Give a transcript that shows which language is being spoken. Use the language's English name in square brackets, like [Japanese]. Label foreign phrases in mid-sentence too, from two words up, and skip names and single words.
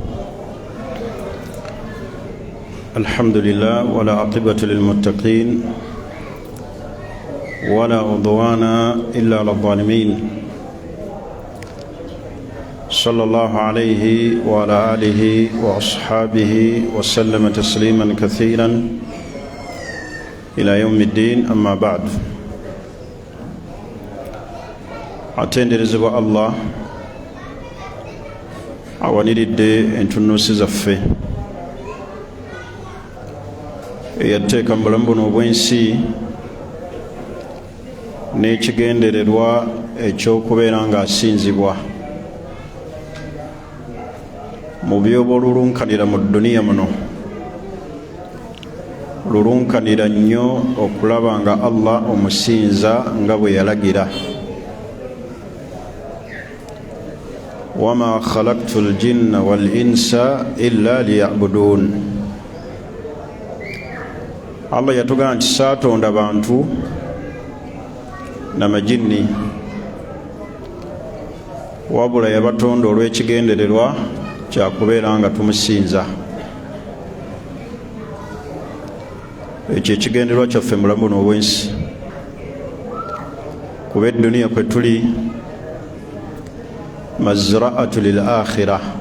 [Arabic] الحمد لله ولا عقبة للمتقين ولا عدوان إلا على الظالمين. صلى الله عليه وعلى آله وأصحابه وسلم تسليما كثيرا إلى يوم الدين. أما بعد. [Ganda] atenderezebwa Allah awaniridde entunuusi zaffe eyateeka mu bulamu buno obw'ensi n'ekigendererwa ekyokubeera nga asinzibwa mu byoba olulunkanira mu duniya muno. Lulunkanira nnyo okulaba nga Allah omusinza nga bwe yalagira. [Arabic] وما خلقت الجن والإنس إلا ليعبدون. [Ganda] Allah yatugamba nti saatonda bantu n'amajinni wabula yabatonda olw'ekigendererwa kyakubeera nga tumusinza. Ekyo ekigendererwa kyaffe mu bulamu buno obw'ensi, kuba edduniya kwe tuli [Arabic] مزرعة للآخرة.